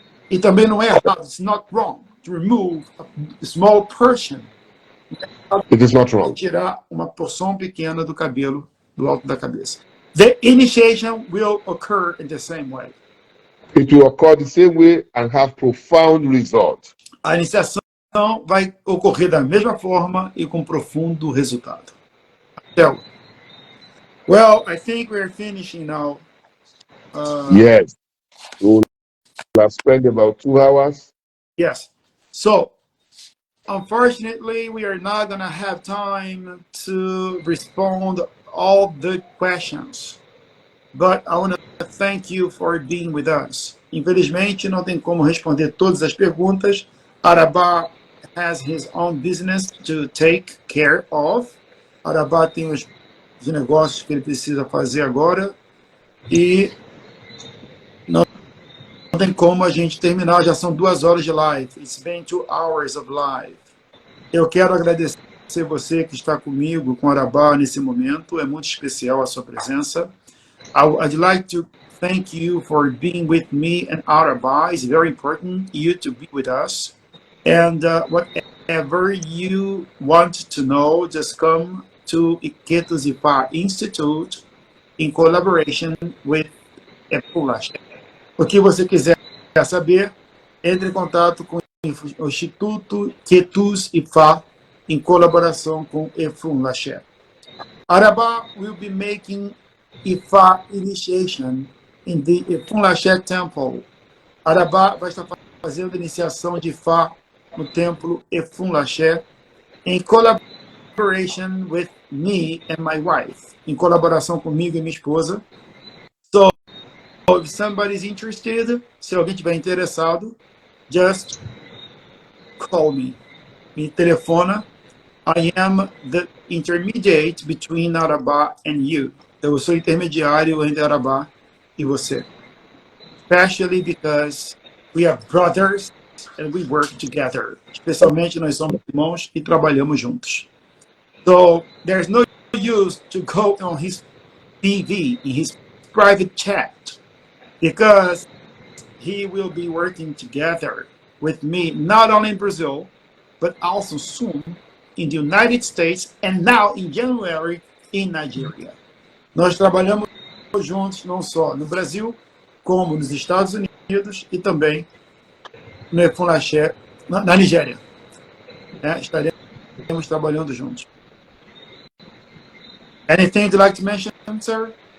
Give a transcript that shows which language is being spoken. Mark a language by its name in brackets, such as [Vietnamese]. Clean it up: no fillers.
[Portuguese] E também não é errado, [English] it's not wrong to remove a small portion. It is not wrong. [Portuguese] Tirar uma porção pequena do cabelo do alto da cabeça. [English] The initiation will occur in the same way. It will occur the same way and have profound results. [Portuguese] A iniciação vai ocorrer da mesma forma e com profundo resultado. [English] So, well, I think we're finishing now. Yes. We'll have spent about 2 hours. Yes. So, unfortunately, we are not going to have time to respond all the questions. But I want to thank you for being with us. [Portuguese] Infelizmente, não tem como responder todas as perguntas. [English] Arabá has his own business to take care of. [Portuguese] Arabá tem os negócios que ele precisa fazer agora. E não tem como a gente terminar. Já são 2 horas de live. [English] It's been 2 hours of live. [Portuguese] Eu quero agradecer você que está comigo, com Arabá, nesse momento. É muito especial a sua presença. [English] I'd like to thank you for being with me and Arabá. It's very important you to be with us. And whatever you want to know, just come to Iketus Ifa Institute in collaboration with Efunlase. [Portuguese] O que você quiser saber, entre em contato com o Instituto Iketus Ifa em colaboração com Efunlase. [English] Arabá will be making Ifa initiation in the Efunlase Temple. [Portuguese] Arabá vai estar fazendo a iniciação de Ifa no templo Efunlase em [English] collaboration with me and my wife, [Portuguese] em colaboração comigo e minha esposa. [English] So, if somebody's interested, [Portuguese] se alguém tiver interessado, [English] just call me. [Portuguese] Me telefona. [English] I am the intermediate between Arabá and you. [Portuguese] Eu sou intermediário entre Arabá e você. [English] Especially because we are brothers and we work together. [Portuguese] Especialmente nós somos irmãos e trabalhamos juntos. [English] So there's no use to go on his TV, in his private chat, because he will be working together with me, not only in Brazil, but also soon in the United States and now in January in Nigeria. [Portuguese] Nós trabalhamos juntos não só no Brasil, como nos Estados Unidos e também no Efunlase, na Nigéria. Estaremos trabalhando juntos. [English] Anything you'd like to mention, sir?